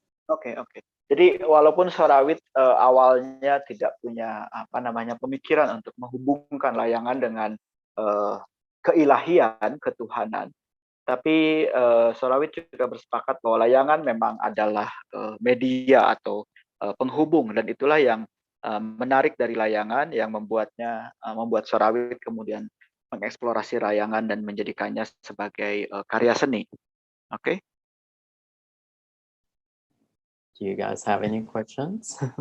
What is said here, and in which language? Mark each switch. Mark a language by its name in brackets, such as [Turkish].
[Indonesian] Oke. Jadi walaupun Sorawit awalnya tidak punya pemikiran untuk menghubungkan layangan dengan keilahian, ketuhanan, tapi Sorawit juga bersepakat bahwa layangan memang adalah media atau penghubung, dan itulah yang menarik dari layangan yang membuat Sorawit kemudian mengeksplorasi layangan dan menjadikannya sebagai karya seni. Oke? [English] Do you guys have any questions?